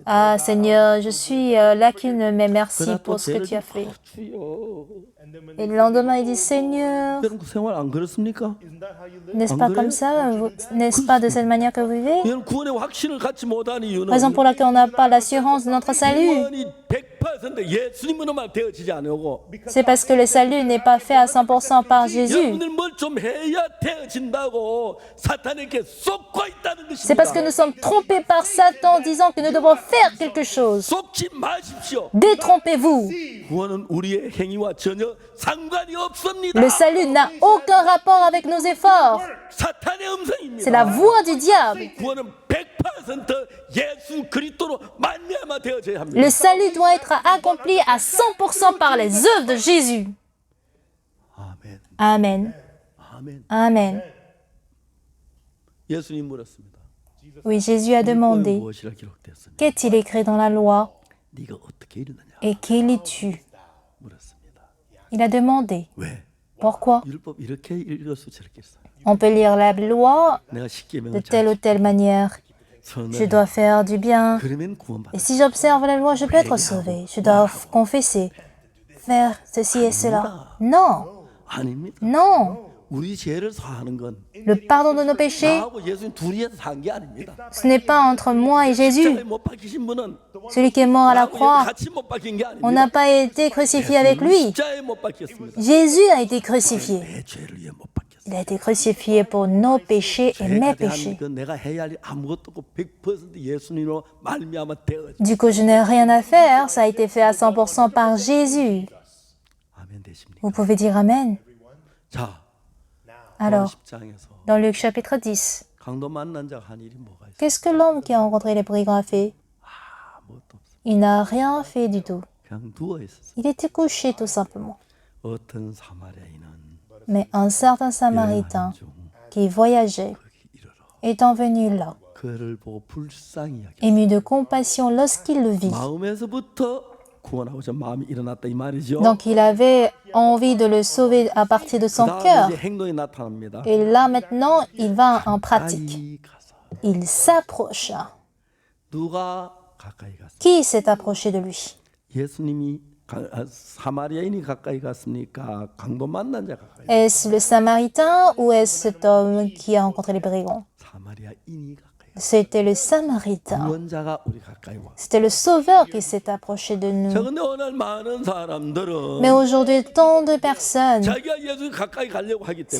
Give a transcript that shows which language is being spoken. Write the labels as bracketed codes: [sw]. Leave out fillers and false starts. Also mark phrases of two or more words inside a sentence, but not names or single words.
[fr] Ah Seigneur, je suis lacune, mais merci [ko] 그러나 또 [fr] pour ce que [ko] 죄를 [fr] tu as [ko] 짓고, [fr] fait. [ko] 주여. [fr] Et le lendemain, il dit, Seigneur, [ko] 여러분 그 생활 안 그렇습니까? [fr] n'est-ce pas comme ça? N'est-ce pas de cette manière que vous vivez? [ko] 여러분 구원의 확신을 갖지 못한 이유는 [fr] Raison pour laquelle on n'a pas l'assurance de notre salut. [ko] 구원이 100% 예수님으로만 되어지지 않고 [fr] C'est parce que le salut n'est pas fait à 100% par Jésus. [ko] 여러분들 뭘 좀 해야 되어진다고 사탄에게 쏟고 있다는 [fr] C'est parce que [ko] 것입니다. [fr] nous sommes trompés par Satan en disant que nous devons faire quelque chose. [ko] 속지 마십시오. [fr] Détrompez-vous. [ko] 구원은 우리의 행위와 전혀 상관이 없습니다. [fr] Le salut n'a aucun rapport avec nos efforts. [ko] 사탄의 음성입니다. [fr] C'est la voix du diable. [ko] 구원은 100% 예수 그리스도로 말미암아 되어져야 합니다. [fr] Le salut doit être accompli à 100% par les œuvres de Jésus. [ko] 아멘. [fr] Amen. [ko] 아멘. [fr] Amen. [ko] 예수님 물었습니다. [fr] Oui, Jésus a [ko] 율법에 [fr] demandé, [ko] 무엇이라 기록되었습니까? [fr] qu'est-il écrit dans la loi [ko] 네가 어떻게 읽느냐 [fr] et quel lis-tu? [ko] 물었습니다. [fr] Il a demandé. [ko] 왜? [fr] Pourquoi? [ko] 율법 이렇게 읽어서 저렇게 써. [fr] On peut lire la loi [ko] 내가 [fr] de [ko] 십계명을 [fr] telle ou telle manière. Je [ko] 선을 [fr] dois faire du bien. [ko] 그러면 구원받아. [fr] Et si j'observe la loi, je peux être sauvé. Je dois confesser, faire ceci et cela. Non, [ko] 아닙니다. [fr] non. [ko] 우리 죄를 사하는 건 [fr] Le pardon de nos péchés, [ko] 나하고 예수님 둘이 해서 산 게 아닙니다. [fr] ce n'est pas entre moi et [ko] 십자가에 [fr] Jésus. [ko] 못 박히신 분은 [fr] Celui qui est mort à la [ko] 나하고 [fr] croix, [ko] 같이 못 박힌 게 [fr] on n'a [ko] 아닙니다. [fr] pas été crucifié avec lui. [ko] 십자가에 못 박혔습니다. [fr] Jésus a été crucifié. [ko] 내 죄를 위해 못 박혔어요. [fr] Il a été crucifié pour nos péchés et mes [ko] 죄에 대한 [fr] péchés. [ko] 그 내가 해야 할 일 아무것도 없고 100% 예수님으로 말미암아 되어져. [fr] Du coup, je n'ai rien à faire. Ça a été fait à 100% par Jésus. [ko] 아멘 되십니까? [fr] Vous pouvez dire Amen. [ko] 자, [fr] Alors, [ko] 10장에서 [fr] dans Luc chapitre 10, [ko] 강도 만난 자가 한 일이 뭐가 있어요? [fr] qu'est-ce que l'homme qui a rencontré les brigands a fait? [ko] 아무것도 없어. [fr] Il n'a rien fait du tout. [ko] 그냥 누워 있었어. [fr] Il était couché tout simplement. [ko] 어떤 사마리아인은 [fr] Mais un certain Samaritain [ko] 중 [fr] qui voyageait, [ko] 거기 이르러 [fr] étant venu là, [ko] 그를 보고 불쌍히 여겨. [fr] ému de compassion lorsqu'il le vit. [ko] 마음에서부터 구원하고자 마음이 일어났다 이 말이죠. [fr] Donc il avait envie de le sauver à partir de son cœur. [ko] 그다음에 이제 행동이 나타납니다. [fr] Et là maintenant, il va en pratique. [ko] 가까이 가서 [fr] Il s'approcha. [ko] 누가 가까이 갔어? [fr] Qui s'est approché de lui? [ko] 예수님이 사마리아인이 가까이 갔습니까? 강도 만난 자 가까이. [fr] Est-ce le Samaritain ou est-ce cet homme qui a rencontré les brigands? [ko] 사마리아인이 가까이. [fr] C'était le Samaritain. [ko] 구원자가 우리 가까이 와. [fr] C'était le Sauveur qui s'est approché de nous. [ko] 자, 근데 오늘 많은 사람들은 [fr] Mais aujourd'hui, tant de personnes [ko] 자기가 예수 가까이 가려고 하기 때문에